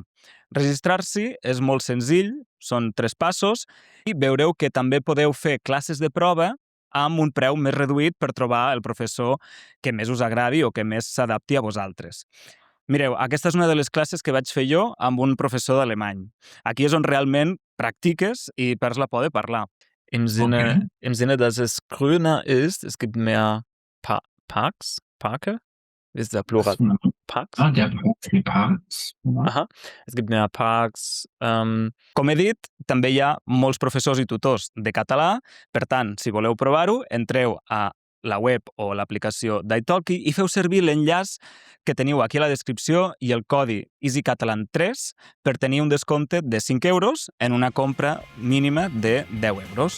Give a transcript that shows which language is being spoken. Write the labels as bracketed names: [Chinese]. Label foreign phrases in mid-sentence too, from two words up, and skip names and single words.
[Catalan] Registrar-s'hi és molt senzill, són 3 passos, i veureu que també podeu fer classes de prova amb un preu més reduït per trobar el professor que més us agradi o que més s'adapti a vosaltres. Mireu, aquesta és una de les classes que vaig fer jo amb un professor d'alemany. Aquí és on realment practiques i perds la por de parlar. [German] Im Sinne, dass es grüner ist, es gibt mehr Parke? Ist der Plural? Parks? Der Parks. Aha. Es gibt mehr Parks. [Catalan] Com he dit, també hi ha molts professors i tutors de català. Per tant, si voleu provar-ho, entreu a la web o l'aplicació d'italki i feu servir l'enllaç que teniu aquí a la descripció i el codi EasyCatalan3 per tenir un descompte de 5 euros en una compra mínima de 10 euros.